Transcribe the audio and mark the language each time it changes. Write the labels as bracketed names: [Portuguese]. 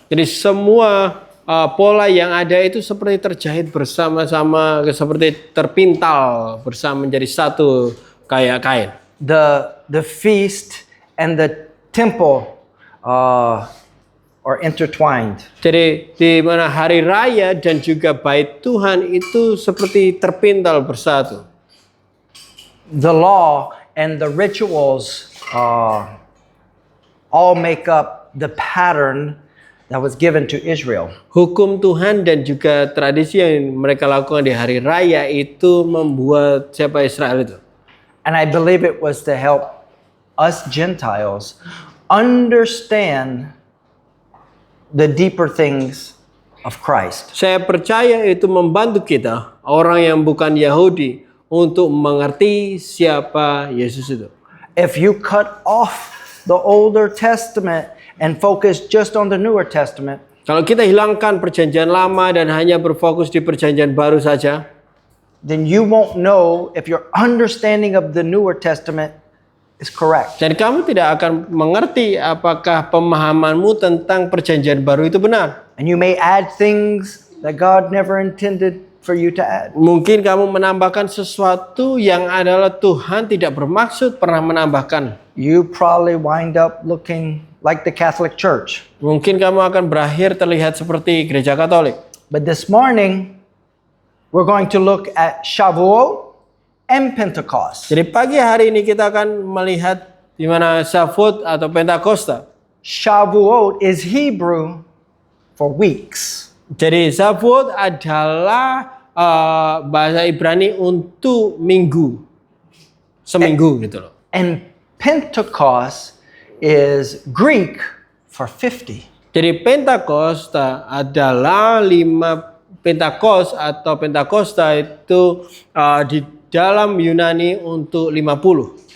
[Indonesian] Jadi semua pola yang ada itu seperti terjahit bersama-sama, seperti terpintal bersama menjadi satu kayak kain. [English] The feast and the temple are intertwined. [Indonesian] Jadi di mana hari raya dan juga bait Tuhan itu seperti terpintal bersatu. [English] The law and the rituals all make up the pattern that was given to Israel. [Indonesian] Hukum Tuhan dan juga tradisi yang mereka lakukan di hari raya itu membuat siapa Israel itu. [English] And I believe it was to help us Gentiles understand the deeper things of Christ. [Indonesian] Saya percaya itu membantu kita, orang yang bukan Yahudi, untuk mengerti siapa Yesus itu. [English] If you cut off the Older Testament and focus just on the Newer Testament, [Indonesian] kalau kita hilangkan perjanjian lama dan hanya berfokus di perjanjian baru saja, [English] then you won't know if your understanding of the Newer Testament is correct. [Indonesian] dan kamu tidak akan mengerti apakah pemahamanmu tentang perjanjian baru itu benar. [English] And you may add things that God never intended for you to add. [Indonesian] Mungkin kamu menambahkan sesuatu yang adalah Tuhan tidak bermaksud pernah menambahkan. [English] You probably wind up looking like the Catholic Church. [Indonesian] Mungkin kamu akan berakhir terlihat seperti gereja Katolik. [English] But this morning, we're going to look at Shavuot and Pentecost. [Indonesian] Jadi pagi hari ini kita akan melihat di mana Shavuot atau Pentakosta. [English] Shavuot is Hebrew for weeks. [Indonesian] Jadi Shavuot adalah bahasa Ibrani untuk minggu. Seminggu gitu loh. [English] And Pentecost is Greek for 50. [Indonesian] Jadi Pentakosta adalah 5 Pentakos atau Pentakosta itu di dalam Yunani untuk 50.